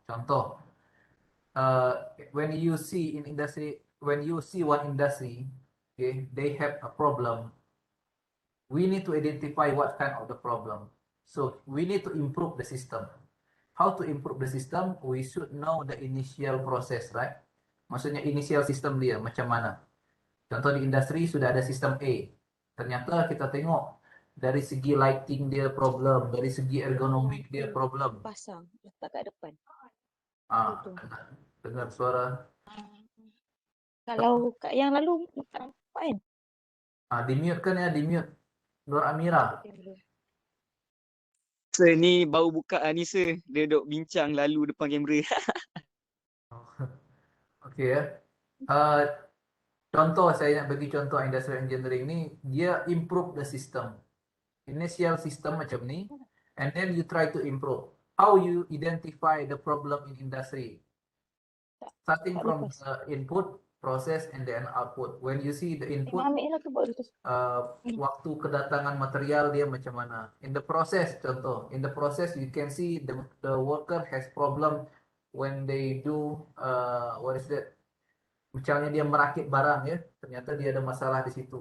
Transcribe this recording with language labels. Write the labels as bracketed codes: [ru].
[en] Contoh, when you see one industry, okay, they have a problem. We need to identify what kind of the problem. So we need to improve the system. How to improve the system? We should know the initial process, right? [ms] Maksudnya initial system dia macam mana. Contoh di industri sudah ada sistem A. Ternyata kita tengok dari segi lighting dia problem, dari segi ergonomik dia problem. Pasang, letak kat depan. Ah, Betul. dengar suara. Kalau kat yang lalu tak nampak kan? Di mute kan ya, di mute. Nur Amira. Sir ni baru buka ni sir. Dia duk bincang lalu depan kamera. Okey ya. Contoh saya nak bagi contoh industrial engineering ni, dia improve the system. [en] Initial system macam ni, and then you try to improve. How you identify the problem in industry? Starting from the input, process, and then output. When you see the input, [ms] Ambil lah ke buat tu. waktu kedatangan material dia macam mana. [en] In the process, contoh, in the process you can see the worker has problem when they do what is that? [ms] Misalnya dia merakit barang ya, ternyata dia ada masalah di situ.